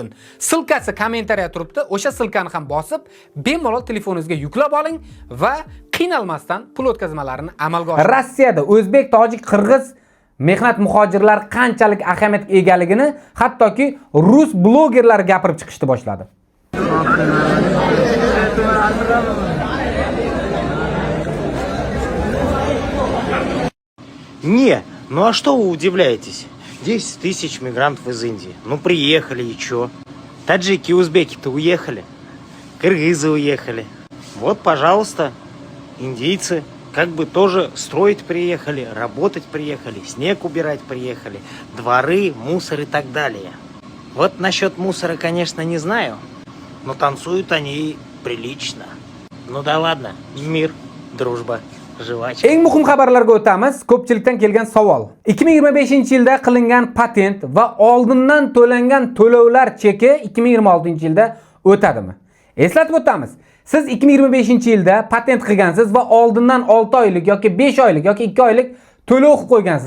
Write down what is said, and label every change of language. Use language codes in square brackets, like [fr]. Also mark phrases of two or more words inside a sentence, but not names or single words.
[uz] Silkasi kommentariyada turibdi. O'sha silkani ham bosib, bemalol telefoningizga yuklab oling va qiynalmasdan pul o'tkazmalarini amalga oshiring. Rossiyada o'zbek, tojik, qirg'iz mehnat muhojirlar qanchalik ahamiyatga egaligini hattoki rus blogerlar gapirib chiqishni boshladi. [ru] Не, ну а что вы удивляетесь? 10 тысяч мигрантов из Индии. Ну, приехали и чё? Таджики, узбеки-то уехали. Кыргызы уехали. Вот, пожалуйста, индийцы как бы тоже строить приехали, работать приехали, снег убирать приехали, дворы, мусор и так далее. Вот насчет мусора, конечно, не знаю, но танцуют они прилично. Ну да ладно, мир, дружба, жвачка. [uz] Eng muhim xabarlarga o'tamiz. Ko'pchilikdan kelgan savol. 2025-yilda qilingan patent va oldindan to'langan to'lovlar cheki 2026-yilda o'tadimi? Eslatib o'tamiz. Siz 2025-yilda patent qilgansiz va oldindan 6 oylik yoki 5 oylik yoki 2 oylik to'lov qilib qo'ygansiz.